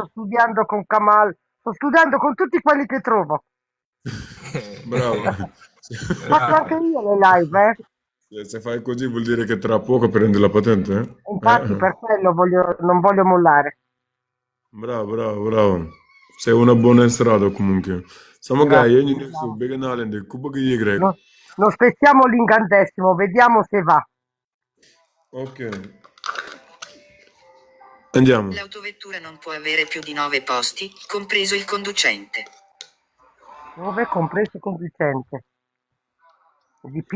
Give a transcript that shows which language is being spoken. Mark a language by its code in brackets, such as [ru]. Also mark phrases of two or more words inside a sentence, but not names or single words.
[it] sto studiando con Kamal, sto studiando con tutti quelli che trovo. Bravo. Faccio anche io le live, Se fai così vuol dire che tra poco prendi la patente, eh? Infatti per quello non voglio mollare. Bravo. Sei una buona strada comunque. [wo] Sama gars [it] Grazie. [wo] yi ñu nekk suuf bëgg naa leen de ku bëgg yéeg rek. [it] Non spezziamo l'incantesimo, vediamo se va. Ok. Andiamo. L'autovettura non può avere più di 9 posti, compreso il conducente. 9 compreso il conducente. Di più,